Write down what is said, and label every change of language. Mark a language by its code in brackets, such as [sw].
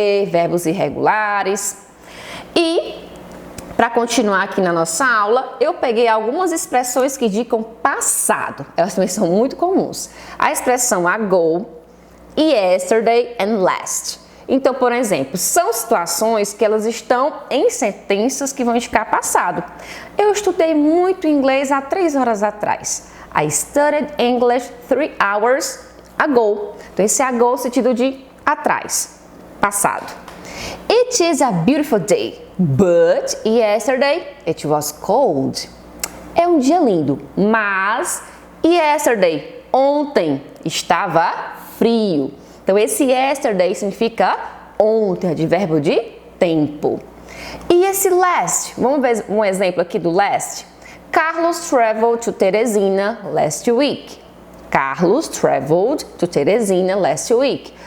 [pt] Verbos irregulares. E para continuar aqui na nossa aula, eu peguei algumas expressões que indicam passado. Elas também são muito comuns. A expressão ago, yesterday and last. Então, por exemplo, são situações que elas estão em sentenças que vão indicar passado. Eu estudei muito inglês há 3 horas atrás. [en] I studied English 3 hours ago. [pt] Então, esse ago é o sentido de atrás, passado. [en] It is a beautiful day, but yesterday it was cold. [pt] É um dia lindo, mas yesterday, ontem, estava frio. Então, esse yesterday significa ontem, advérbio de tempo. E esse last, vamos ver um exemplo aqui do last. [en] Carlos traveled to Teresina last week. Carlos traveled to Teresina last week.